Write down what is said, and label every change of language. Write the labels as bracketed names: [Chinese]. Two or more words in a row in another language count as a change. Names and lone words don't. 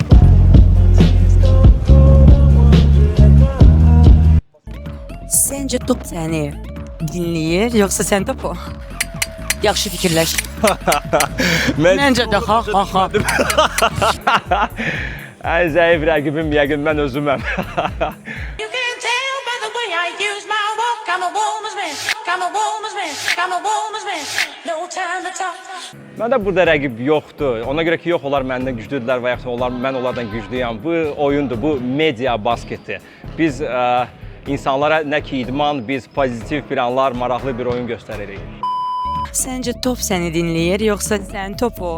[Azerbaijani] Səncə top səni dinləyir, yoxsa sən topu? Yaxşı fikirləş. Məncə də ha. Ən zəif rəqibim yəqin mən özüməm. [English] You can tell by the way I use my walk. I'm a woman's man. I'm a woman's man. I'm a woman's man. No time to talk. [Azerbaijani] Məndə burada rəqib yoxdur. Ona görə ki, yox onlar məndən güclüdürlər və yaxud mən onlardan güclüyəm. Bu oyundur, bu media basketi. Biz insanlara nə ki idman, biz pozitiv planlar, maraqlı bir oyun göstəririk. Səncə top səni dinləyir, yoxsa sən topu?